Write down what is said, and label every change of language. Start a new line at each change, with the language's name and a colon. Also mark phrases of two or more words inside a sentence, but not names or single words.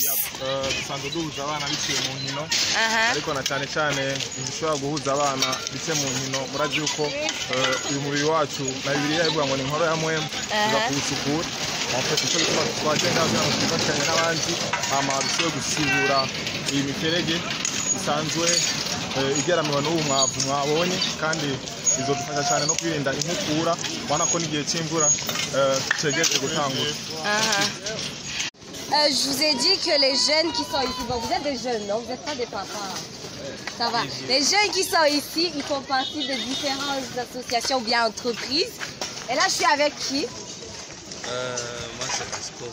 Rundi: dusanzwe duhuza abana biciye mu nkino ariko na cyane cyane dushobora guhuza abana biciye mu nkino murazi yuko uyu mubiri wacu na Bibiliya ivuga ngo ni inkoro ya mwemu tugakuwusukura icyo twagenda kugira ngo twifatanye n'abandi hama dushobore gusibura iyi miferege isanzwe igeramiwe n'ubu mwavu mwabonye kandi bizodufasha cyane no kwirinda inkukura ubona ko n'igihe cy'imvura cyegereje gutangura.
French: Je vous ai dit que les jeunes qui sont ici, bon, vous êtes des jeunes, non? Vous n'êtes pas des papas. Ça va. Les jeunes qui sont ici, ils font partie de différentes associations ou bien entreprises. Et là, je suis avec qui? Moi, c'est Rasco.